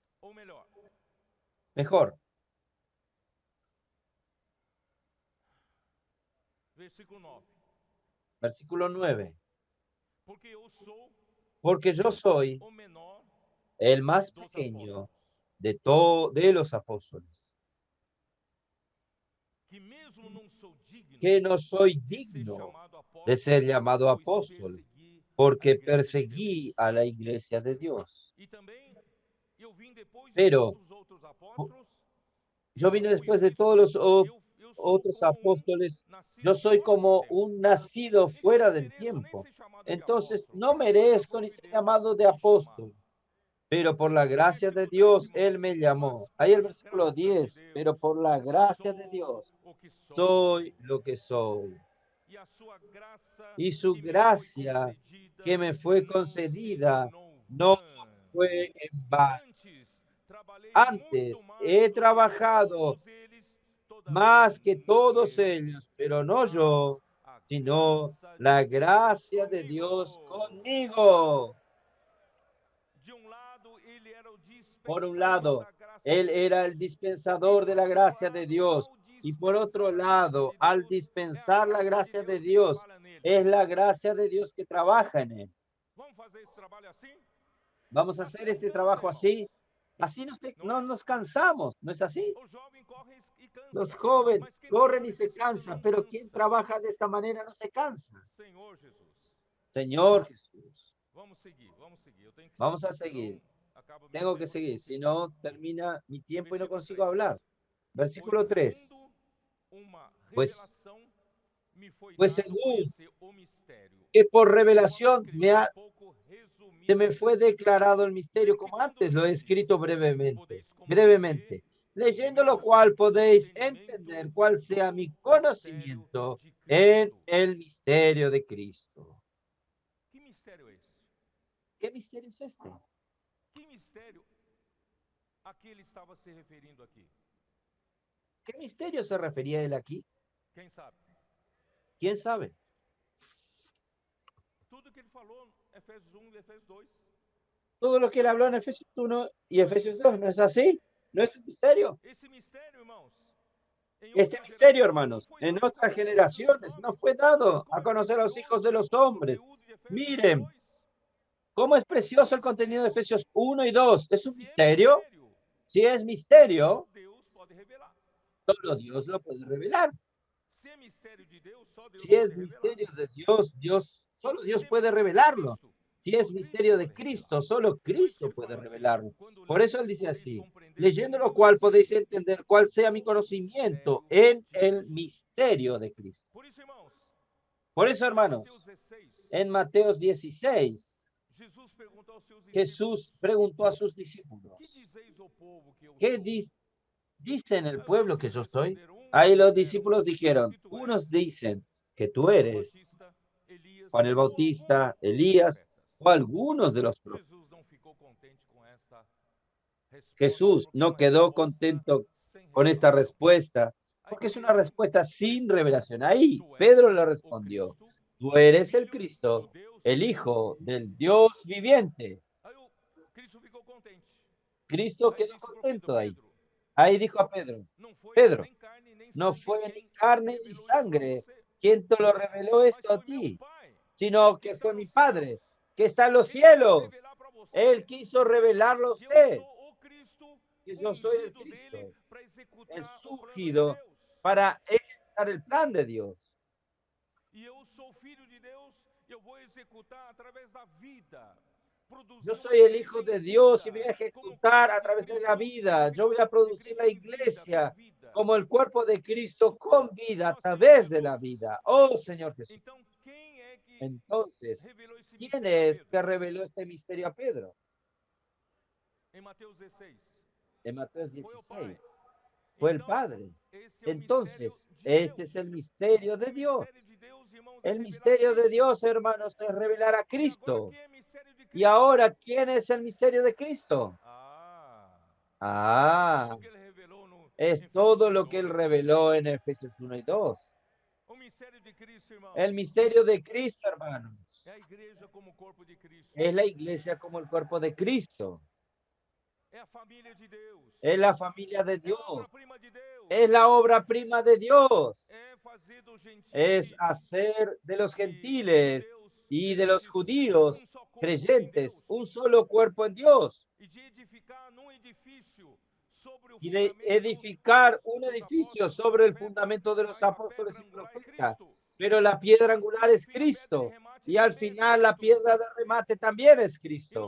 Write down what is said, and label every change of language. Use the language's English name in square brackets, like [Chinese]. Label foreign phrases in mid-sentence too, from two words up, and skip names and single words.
[Spanish] Mejor. Versículo 9. Porque yo soy el más pequeño de los apóstoles, [Portuguese] que mesmo não sou digno [Spanish] que no soy [Portuguese] de ser [Spanish] digno [Portuguese] chamado [Spanish] de ser [Portuguese] apóstolo, [Spanish] llamado [Portuguese] pois [Spanish] apóstol, [Portuguese] persegui a [Spanish] porque [Portuguese] igreja de [Spanish] perseguí [Portuguese] Deus. [Spanish] a la iglesia de Dios. [Portuguese] E também eu vim depois de [Spanish] Pero [Portuguese] todos os outros apóstolos. [Spanish] yo vine después de todos los [Portuguese] Eu sou [Spanish] otros [Portuguese] como [Spanish] apóstoles. Yo [Portuguese] nascido [Spanish] soy [Portuguese] fora do [Spanish] como [Portuguese] tempo. [Spanish] un nacido [Portuguese] Então eu [Spanish] fuera [Portuguese] não [Spanish] del [Portuguese] mereço nem [Spanish] tiempo. [Portuguese] ser chamado de [Spanish] Entonces [Portuguese] apóstolo, [Spanish] no [Portuguese] mas [Spanish] merezco ni [Portuguese] aprove [Spanish] ser [Portuguese] Deus [Spanish] llamado de [Portuguese] me chamar. [Spanish] apóstol, pero por la [Portuguese] No [Spanish] gracia de [Portuguese] versículo 10, [Spanish] Dios, Él [Portuguese] irmãos, [Spanish] me [Portuguese] mas [Spanish] llamó. Ahí el [Portuguese] por [Spanish] versículo [Portuguese] graça de [Spanish] 10, pero [Portuguese] Deus [Spanish] por la gracia de [Portuguese] sou [Spanish] Dios, [Portuguese] o que sou. [Spanish] soy lo que soy. [Portuguese] E a sua graça [Spanish] Y su [Portuguese] que me foi [Spanish] gracia que [Portuguese] concedida [Spanish] me fue [Portuguese] não se [Spanish] concedida [Portuguese] tornou [Spanish] no [Portuguese] vã. [Spanish] fue en vano. [Portuguese] Antes trabalhei muito [Spanish] Antes [Portuguese] mais [Spanish] he [Portuguese] do que [Spanish] trabajado [Portuguese] todos eles, todavia [Spanish] más que [Portuguese] não [Spanish] todos [Portuguese] eu, [Spanish] ellos, pero no [Portuguese] mas [Spanish] yo, [Portuguese] a [Spanish] sino [Portuguese] graça de [Spanish] la [Portuguese] Deus [Spanish] gracia de Dios [Portuguese] comigo. [Spanish] conmigo. [Portuguese] De lado, ele era o [Spanish] Por un [Portuguese] dispensador [Spanish] lado, [Portuguese] da graça de [Spanish] Él era [Portuguese] Deus. [Spanish] el [Portuguese] E [Spanish] dispensador de [Portuguese] por [Spanish] la [Portuguese] outro [Spanish] gracia de [Portuguese] lado, [Spanish] Dios. [Portuguese] ao [Spanish] Y por otro [Portuguese] dispensar a graça [Spanish] lado, [Portuguese] de [Spanish] al [Portuguese] Deus, é a [Spanish] dispensar la [Portuguese] graça de [Spanish] gracia de [Portuguese] Deus que [Spanish] Dios, [Portuguese] trabalha nele. [Spanish] es la gracia de Dios que trabaja en Él. [Portuguese] Vamos fazer esse trabalho assim? [Spanish] Vamos a [Portuguese] Assim [Spanish] hacer [Portuguese] não [Spanish] este [Portuguese] cansa, [Spanish] trabajo [Portuguese] irmão. [Spanish] así. Así [Portuguese] Não [Spanish] no [Portuguese] é? [Spanish] nos cansamos, ¿no es así? [Portuguese] O jovem corre e [Spanish] Los [Portuguese] cansa. [Spanish] jóvenes [Portuguese] Mas quem [Spanish] corren y [Portuguese] trabalha [Spanish] se [Portuguese] desse jeito [Spanish] cansan, [Portuguese] não [Spanish] pero quien [Portuguese] cansa. [Spanish] trabaja de esta manera no se cansa. [Portuguese] Senhor Jesus. [Spanish] Señor Jesús, [Portuguese] Vamos seguir, vamos seguir. Eu tenho que [Spanish] vamos a seguir, seguir. [Portuguese] senão acaba meu [Spanish] Tengo que [Portuguese] tempo, eu não [Spanish] seguir, si [Portuguese] consigo [Spanish] no [Portuguese] falar. [Spanish] termina mi tiempo y no [Portuguese] Versículo [Spanish] consigo [Portuguese] 3. [Spanish] hablar. Versículo [Portuguese] Pois [Spanish] 3. [Portuguese] segundo uma [Spanish] Pues, [Portuguese] revelação me foi [Spanish] pues [Portuguese] dado [Spanish] según [Portuguese] conhecer o mistério. [Spanish] que por [Portuguese] Conforme [Spanish] revelación [Portuguese] escrevi um pouco [Spanish] se me [Portuguese] resumidamente. [Spanish] fue declarado el misterio, [Portuguese] Para que [Spanish] como [Portuguese] quando [Spanish] antes lo he [Portuguese] ledes, [Spanish] escrito brevemente. [Portuguese] podeis compreender [Spanish] Brevemente. [Portuguese] o [Spanish] Leyendo lo [Portuguese] meu [Spanish] cual podéis [Portuguese] discernimento [Spanish] entender cuál sea [Portuguese] do [Spanish] mi [Portuguese] mistério [Spanish] conocimiento [Portuguese] de [Spanish] en [Portuguese] Cristo. [Spanish] el misterio de Cristo. [Portuguese] Que mistério é esse? [Spanish] ¿Qué misterio es este? [Portuguese] Que mistério a que ele estava se referindo aqui? [Spanish] ¿Qué misterio se refería él aquí? [Portuguese] Quem sabe? [Spanish] ¿Quién sabe? [Portuguese] Tudo que ele falou, Efésios 1 e Efésios 2. [Spanish] Todo lo que él habló en Efesios 1 y Efesios 2, ¿no es así? ¿No es un misterio? [Portuguese] Esse mistério, irmãos, em [Spanish] Este [Portuguese] outra [Spanish] misterio, [Portuguese] geração, não [Spanish] hermanos, [Portuguese] foi [Spanish] en [Portuguese] dado a [Spanish] otras [Portuguese] conhecer aos filhos dos [Spanish] generaciones no [Portuguese] homens. [Spanish] fue [Portuguese] Olha [Spanish] dado a [Portuguese] como é [Spanish] conocer a los hijos de [Portuguese] precioso [Spanish] los [Portuguese] o [Spanish] hombres. [Portuguese] conteúdo de Efésios 1 e [Spanish] Miren, [Portuguese] 2. [Spanish] cómo es precioso el contenido de Efesios 1 y 2. ¿Es un [Portuguese] Se é [Spanish] misterio? [Portuguese] mistério, [Spanish] Si es [Portuguese] só [Spanish] misterio, [Portuguese] Deus pode revelar. [Spanish] solo Dios lo puede revelar. [Portuguese] Se é mistério de Deus, só Deus [Spanish] Si es [Portuguese] pode revelar. [Spanish] misterio de Dios, solo Dios [Portuguese] Se é [Spanish] puede [Portuguese] mistério de [Spanish] revelarlo. [Portuguese] Cristo, [Spanish] Si [Portuguese] só [Spanish] es [Portuguese] Cristo [Spanish] misterio de [Portuguese] pode revelar. [Spanish] Cristo, solo [Portuguese] Por isso que [Spanish] Cristo [Portuguese] ele [Spanish] puede [Portuguese] fala assim: [Spanish] revelarlo. [Portuguese] quando [Spanish] Por eso él [Portuguese] ledes, [Spanish] dice [Portuguese] podeis [Spanish] así, [Portuguese] compreender [Spanish] leyendo [Portuguese] o [Spanish] lo [Portuguese] meu [Spanish] cual podéis [Portuguese] discernimento [Spanish] entender cuál sea mi [Portuguese] do [Spanish] conocimiento [Portuguese] mistério [Spanish] en [Portuguese] de [Spanish] el [Portuguese] Cristo. [Spanish] misterio de Cristo. [Portuguese] Por isso, irmãos, [Spanish] Por eso, [Portuguese] em [Spanish] hermanos, [Portuguese] Mateus 16, [Spanish] en Mateo 16, [Portuguese] Jesus perguntou aos seus discípulos: [Spanish] Jesús preguntó a sus discípulos, [Portuguese] que dizeis ao povo que eu [Spanish] ¿qué [Portuguese] sou? [Spanish] dicen el [Portuguese] Aí os [Spanish] pueblo que yo [Portuguese] discípulos [Spanish] soy? [Portuguese] responderam: uns [Spanish] Ahí los [Portuguese] disseram [Spanish] discípulos dijeron, [Portuguese] que tu és [Spanish] unos dicen que tú [Portuguese] João [Spanish] eres [Portuguese] Batista, Elias [Spanish] Juan el [Portuguese] ou algum [Spanish] Bautista, [Portuguese] dos [Spanish] Elías [Portuguese] profetas. [Spanish] o algunos de los profetas. [Portuguese] Jesus não ficou contente com esta resposta, [Spanish] Jesús [Portuguese] porque é [Spanish] no [Portuguese] uma [Spanish] quedó [Portuguese] resposta [Spanish] contento [Portuguese] sem [Spanish] con esta [Portuguese] revelação. [Spanish] respuesta, [Portuguese] Aí [Spanish] porque es una [Portuguese] Pedro [Spanish] respuesta sin [Portuguese] respondeu: [Spanish] revelación. Ahí [Portuguese] tu és [Spanish] Pedro le [Portuguese] o [Spanish] respondió, [Portuguese] Cristo, [Spanish] tú [Portuguese] o [Spanish] eres el [Portuguese] Filho do [Spanish] Cristo, [Portuguese] Deus [Spanish] el [Portuguese] vivente. [Spanish] Hijo del Dios viviente. [Portuguese] Aí o Cristo ficou contente. [Spanish] Cristo [Portuguese] Aí [Spanish] quedó [Portuguese] disse para o Pedro: [Spanish] contento ahí. [Portuguese] Pedro, [Spanish] Ahí dijo a Pedro, [Portuguese] não foi [Spanish] Pedro, [Portuguese] nem carne nem [Spanish] no [Portuguese] sangue [Spanish] fue ni [Portuguese] quem [Spanish] carne ni [Portuguese] revelou isso para [Spanish] sangre [Portuguese] você, [Spanish] quien te lo reveló [Portuguese] mas [Spanish] esto a [Portuguese] foi meu [Spanish] ti, [Portuguese] Pai [Spanish] sino [Portuguese] que [Spanish] que [Portuguese] está [Spanish] fue mi [Portuguese] nos céus. [Spanish] Padre, que está en los [Portuguese] Ele quis [Spanish] cielos. [Portuguese] revelar para você [Spanish] Él quiso revelarlo a [Portuguese] que eu [Spanish] usted, [Portuguese] sou o Cristo, [Spanish] que [Portuguese] o [Spanish] yo soy el [Portuguese] ungido dele [Spanish] Cristo, [Portuguese] para [Spanish] el [Portuguese] executar o plano de [Spanish] surgido [Portuguese] Deus. [Spanish] para ejecutar el plan de Dios. [Portuguese] E eu sou filho de Deus, eu vou executar através da vida. Produzir [Spanish] Yo [Portuguese] uma [Spanish] soy el [Portuguese] igreja [Spanish] Hijo [Portuguese] em [Spanish] de Dios y voy [Portuguese] vida, [Spanish] a [Portuguese] como [Spanish] ejecutar [Portuguese] corpo [Spanish] a [Portuguese] de [Spanish] través de la [Portuguese] Cristo. [Spanish] vida. Yo voy a [Portuguese] Significa uma [Spanish] producir [Portuguese] igreja [Spanish] la [Portuguese] de vida, com [Spanish] iglesia [Portuguese] vida. [Spanish] como el cuerpo de Cristo con vida a [Portuguese] Ó Senhor [Spanish] través de la [Portuguese] Jesus. [Spanish] vida. Oh Señor Jesús. [Portuguese] Então, quem é que [Spanish] Entonces, [Portuguese] revelou esse [Spanish] ¿quién [Portuguese] mistério a [Spanish] es [Portuguese] Pedro? [Spanish] que reveló este misterio a Pedro? [Portuguese] Em Mateus 16. [Spanish] En Mateo [Portuguese] Foi o Pai. [Spanish] 16. Fue el [Portuguese] Então, [Spanish] Padre. [Portuguese] esse é o [Spanish] Entonces, [Portuguese] mistério de [Spanish] este [Portuguese] Deus. [Spanish] es el misterio de [Portuguese] O [Spanish] Dios. [Portuguese] mistério de Deus, irmãos, é [Spanish] El [Portuguese] revelar [Spanish] misterio de [Portuguese] Cristo. [Spanish] Dios, hermanos, es revelar a [Portuguese] E agora, [Spanish] Cristo. [Portuguese] quem é mistério de [Spanish] Y [Portuguese] Cristo? [Spanish] ahora, ¿quién es el misterio de Cristo? [Portuguese] É tudo [Spanish] Ah, [Portuguese] que ele revelou no [Spanish] es [Portuguese] Efésios [Spanish] todo [Portuguese] 1 e [Spanish] lo que él [Portuguese] 2. [Spanish] reveló en Efesios 1 y 2. [Portuguese] O mistério de Cristo, irmão, [Spanish] El misterio de Cristo, hermanos, [Portuguese] é a igreja como corpo de Cristo. [Spanish] es la iglesia como el cuerpo de Cristo. [Portuguese] É a família de Deus. [Spanish] Es la familia de [Portuguese] É a [Spanish] Dios. [Portuguese] obra-prima de Deus. [Spanish] Es la obra prima de Dios. [Portuguese] É fazer dos gentios [Spanish] Es hacer de los [Portuguese] e [Spanish] gentiles [Portuguese] judeus [Spanish] y de los [Portuguese] crentes [Spanish] judíos [Portuguese] um só corpo em [Spanish] creyentes [Portuguese] Deus. [Spanish] un solo cuerpo en Dios. y de edificar un edificio sobre el fundamento de los apóstoles y profetas. Pero la piedra angular es Cristo. Y al final la piedra de remate también es Cristo.